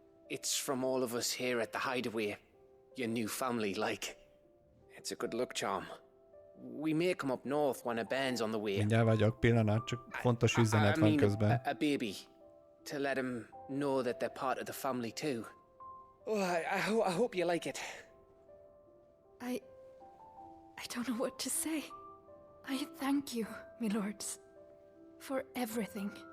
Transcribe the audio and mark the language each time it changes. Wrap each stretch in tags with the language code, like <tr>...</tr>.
<en>It's from all of us here at the Hideaway. Your new family, like. It's a good luck charm. We may come up north when a band's on the way.</en> <hu>Mindjárt vagyok, pillanat, csak fontos üzenet van közben.</hu> <en>A baby. To let them know that they're part of the family too. Oh, I hope you like it. I don't know what to say. I thank you, milords, for everything.</en>